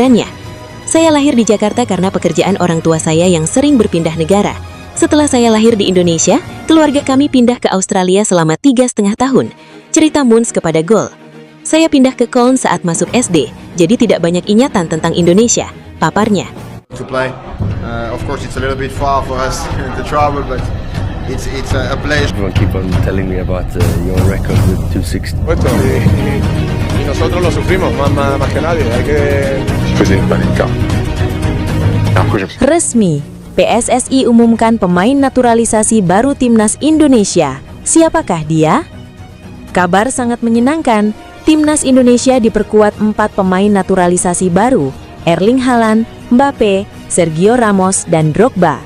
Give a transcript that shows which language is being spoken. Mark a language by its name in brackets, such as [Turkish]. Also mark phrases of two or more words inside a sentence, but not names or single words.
[Indonesian] Saya lahir di Jakarta karena pekerjaan orang tua saya yang sering berpindah negara. Setelah saya lahir di Indonesia, keluarga kami pindah ke Australia selama 3,5 tahun. Cerita Moons kepada Gol. Saya pindah ke Cairns saat masuk SD, jadi tidak banyak ingatan tentang Indonesia, paparnya. [English] To play. Of course, it's a little bit far for us to travel, but it's a place. Everyone keep on telling me about your record with 260. [Spanish] Y nosotros lo sufrimos más que nadie. Hay que... [Indonesian] Resmi, PSSI umumkan pemain naturalisasi baru Timnas Indonesia. Siapakah dia? Kabar sangat menyenangkan. Timnas Indonesia diperkuat 4 pemain naturalisasi baru, Erling Haaland, Mbappe, Sergio Ramos, dan Drogba.